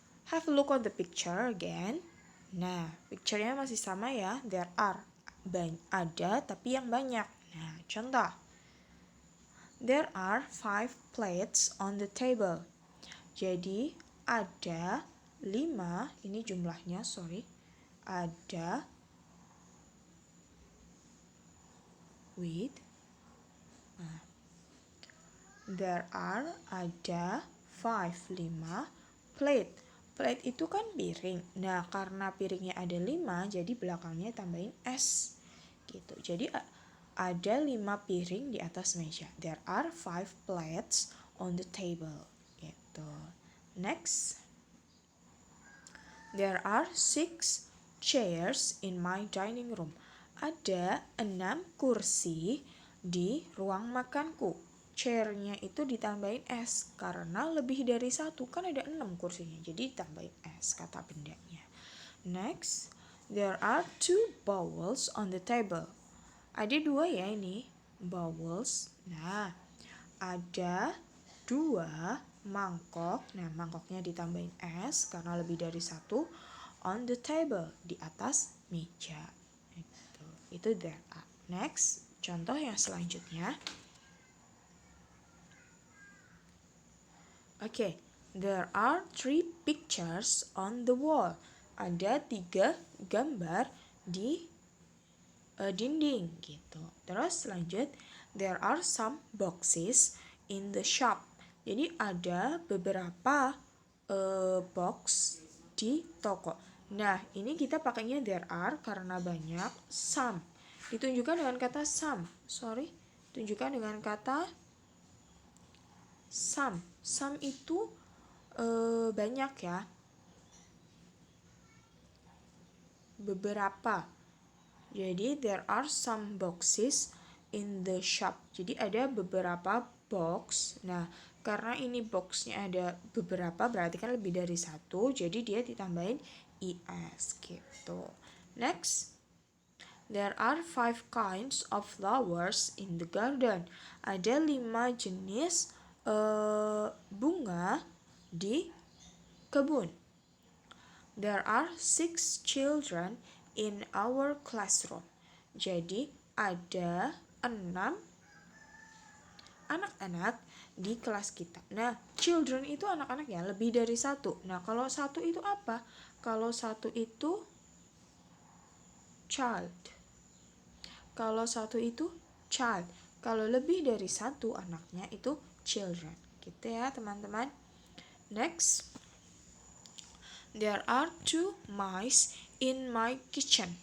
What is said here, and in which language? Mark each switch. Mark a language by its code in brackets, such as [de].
[en] Have a look on the picture again. [id] Nah, picture-nya masih sama ya, [en] there are. [id] Ada tapi yang banyak. Nah, contoh. [en] There are 5 plates on the table. [id] Jadi, ada 5, ini jumlahnya, ada there are ada 5 plate. Plate itu kan piring. Nah, karena piringnya ada 5, jadi belakangnya tambahin s gitu. Jadi ada 5 piring di atas meja. [en] There are 5 plates on the table gitu. Next, there are 6 chairs in my dining room. [id] Ada 6 kursi di ruang makanku. Chair-nya itu ditambahin s karena lebih dari 1, kan ada 6 kursinya, jadi ditambahin s kata bendanya. [en] Next, there are 2 bowls on the table. [id] Ada 2 ya ini bowls. Nah, ada 2 mangkok. Nah, mangkoknya ditambahin s karena lebih dari 1 [en] on the table, [id] di atas meja. Itu there are. Next, contoh yang selanjutnya. [en] Oke, there are 3 pictures on the wall. [id] Ada 3 gambar di dinding gitu. Terus lanjut, [en] there are some boxes in the shop. [id] Jadi ada beberapa box di toko. Nah, ini kita pakainya there are karena banyak. Some ditunjukkan dengan kata some. Tunjukkan dengan kata some. Some itu banyak ya. Beberapa. [en] Jadi there are some boxes in the shop. [id] Jadi ada beberapa box. Nah, karena ini boxnya ada beberapa, berarti kan lebih dari 1. Jadi dia ditambahin es gitu. [en] Next, there are 5 kinds of flowers in the garden. [id] Ada 5 jenis bunga di kebun. [en] There are 6 children in our classroom. [id] Jadi ada 6 anak-anak di kelas kita. Nah, children itu anak-anak ya, lebih dari 1. Nah, kalau 1 itu apa? Kalau 1 itu child. Kalau 1 itu child. Kalau lebih dari 1 anaknya itu children Gitu ya teman-teman. [en] Next, there are 2 mice in my kitchen.